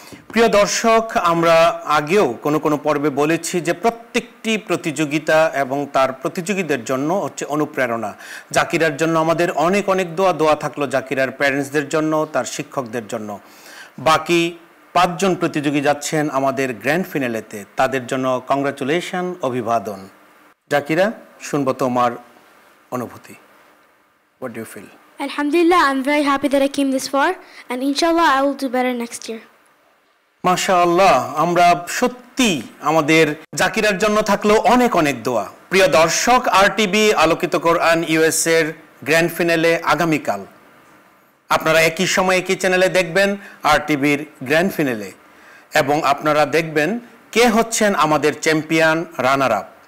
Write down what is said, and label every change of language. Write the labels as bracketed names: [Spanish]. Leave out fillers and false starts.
[Bangla] প্রিয় দর্শক, আমরা আগেও কোনো পর্বে বলেছি যে প্রত্যেকটি প্রতিযোগিতা এবং তার প্রতিযোগীদের জন্য হচ্ছে অনুপ্রেরণা। জাকিরার জন্য আমাদের অনেক অনেক দোয়া থাকলো, জাকিরার প্যারেন্টসদের জন্য, তার শিক্ষকদের জন্য। বাকি 5 জন প্রতিযোগী যাচ্ছেন আমাদের গ্র্যান্ড ফিনালেতে, তাদের জন্য কংগ্রাচুলেশন, অভিবাদন। জাকিরা, শুনবো তোমার অনুভূতি। [English] What do you feel? Alhamdulillah, I'm very happy that I came this far, and inshallah I will do better next year. [Bangla] মাশাআল্লাহ, আমরা সত্যি আমাদের জাকিরার জন্য থাকলো অনেক অনেক দোয়া। প্রিয় দর্শক, আরটিভি আলোকিত কোরআন ইউএস এর গ্র্যান্ড ফিনালে আগামীকাল আপনারা একই সময়ে একই চ্যানেলে দেখবেন আরটিভির গ্র্যান্ড ফিনালে, এবং আপনারা দেখবেন কে হচ্ছেন আমাদের চ্যাম্পিয়ন রানার আপ।